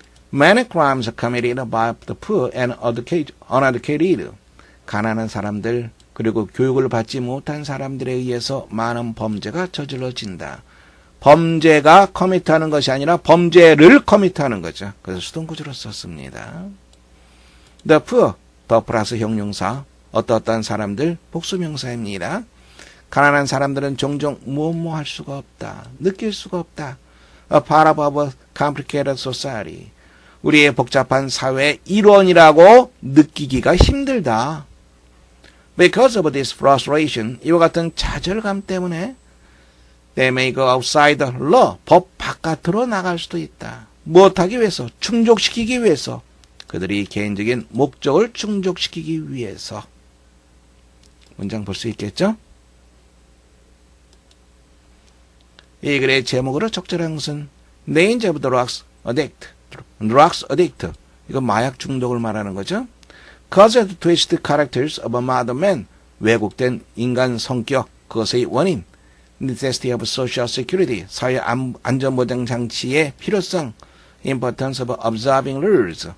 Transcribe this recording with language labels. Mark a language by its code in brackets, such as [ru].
[en] Many crimes are committed by the poor and uneducated. [ko] 가난한 사람들 그리고 교육을 받지 못한 사람들에 의해서 많은 범죄가 저질러진다. 범죄가 커미트하는 것이 아니라 범죄를 커미트하는 거죠. 그래서 수동구조로 썼습니다. [en] The poor, [ko] 더 플러스 형용사, 어떠한 사람들, 복수명사입니다. 가난한 사람들은 종종 무엇 할 수가 없다. 느낄 수가 없다. [en] A part of a complicated society. [ko] 우리의 복잡한 사회의 일원이라고 느끼기가 힘들다. [en] Because of this frustration, [ko] 이와 같은 좌절감 때문에 [en] they may go outside the law, [ko] 법 바깥으로 나갈 수도 있다. 무엇하기 위해서? 충족시키기 위해서. 그들이 개인적인 목적을 충족시키기 위해서. 문장 볼 수 있겠죠? 이 글의 제목으로 적절한 것은 [en] Names of the Drugs Addict. Drugs Addict. [ko] 이건 마약 중독을 말하는 거죠. [en] Cause of the twisted characters of a modern man. [ko] 왜곡된 인간 성격, 그것의 원인. [en] Necessity of social security. [ko] 사회 안전보장 장치의 필요성. [en] Importance of observing rules.